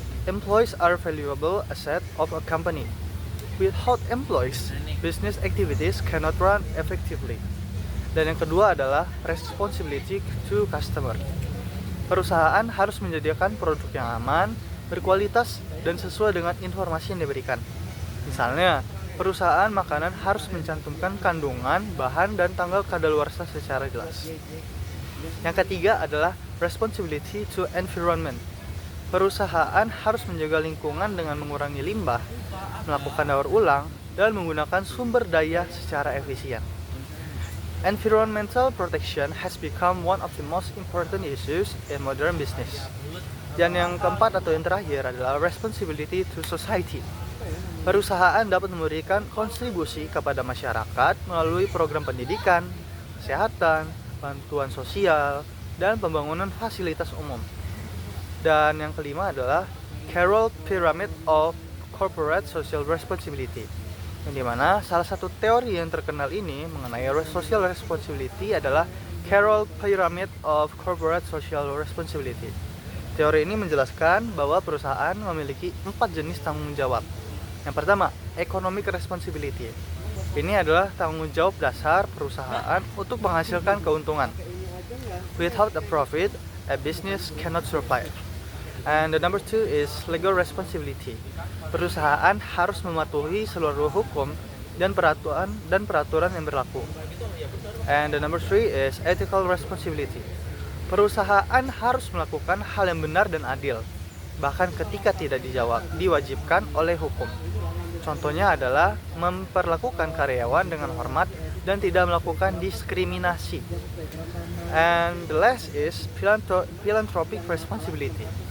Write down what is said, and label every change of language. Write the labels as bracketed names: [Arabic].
[English] Employees are valuable asset of a company. Without employees, business activities cannot run effectively. [Indonesian] Dan yang kedua adalah [English] responsibility to customer. [Indonesian] Perusahaan harus menyediakan produk yang aman, berkualitas, dan sesuai dengan informasi yang diberikan. Misalnya, perusahaan makanan harus mencantumkan kandungan, bahan, dan tanggal kadaluarsa secara jelas. Yang ketiga adalah [English] responsibility to environment. [Indonesian] Perusahaan harus menjaga lingkungan dengan mengurangi limbah, melakukan daur ulang, dan menggunakan sumber daya secara efisien. [English] Environmental protection has become one of the most important issues in modern business. [Indonesian] Dan yang keempat atau yang terakhir adalah [English] responsibility to society. [Indonesian] Perusahaan dapat memberikan kontribusi kepada masyarakat melalui program pendidikan, kesehatan, bantuan sosial, dan pembangunan fasilitas umum. Dan yang kelima adalah Carroll Pyramid of Corporate Social Responsibility, yang dimana salah satu teori yang terkenal ini mengenai social responsibility adalah [English] Carroll Pyramid of Corporate Social Responsibility. [Indonesian] Teori ini menjelaskan bahwa perusahaan memiliki 4 jenis tanggung jawab. Yang pertama, [English] economic responsibility. [Indonesian] Ini adalah tanggung jawab dasar perusahaan untuk menghasilkan keuntungan. [English] Without a profit, a business cannot survive. And the number 2 is legal responsibility. [Indonesian] Perusahaan harus mematuhi seluruh hukum dan peraturan yang berlaku. [English] And the number 3 is ethical responsibility. [Indonesian] Perusahaan harus melakukan hal yang benar dan adil, bahkan ketika tidak diwajibkan oleh hukum. Contohnya adalah memperlakukan karyawan dengan hormat dan tidak melakukan diskriminasi. [English] And the last is philanthropic responsibility.